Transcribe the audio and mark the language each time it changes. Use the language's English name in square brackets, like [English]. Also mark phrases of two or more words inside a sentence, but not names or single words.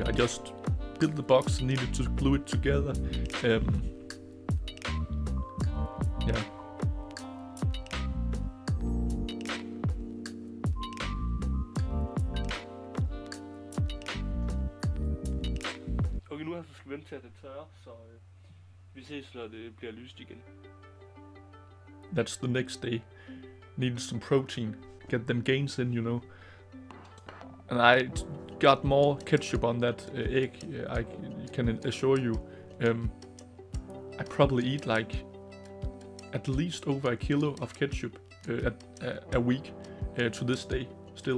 [English] I just built the box and needed to glue it together. Yeah. [Danish] Okay, nu skal vi vente til at det tørrer, så vi ses når det bliver lyst igen. [English] That's the next day. Needed some protein. Get them gains in, you know. And I got more ketchup on that egg, I can assure you. I probably eat like at least over a kilo of ketchup a week to this day still.